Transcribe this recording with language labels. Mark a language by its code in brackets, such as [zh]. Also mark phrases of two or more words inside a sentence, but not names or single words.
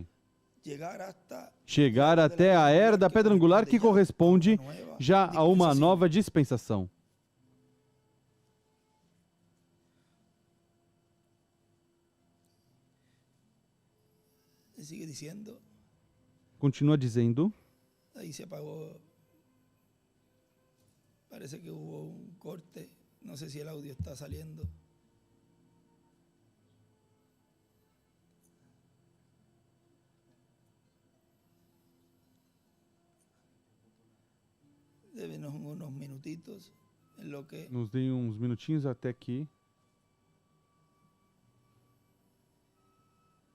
[pt] Chegar até a era da pedra angular que corresponde já a uma nova dispensação. Continua dizendo. Aí se apagou. [es] Parece que hubo un corte. No sé si el audio está saliendo. Débenos unos minutitos en lo que... [pt] Nos deem uns minutinhos até que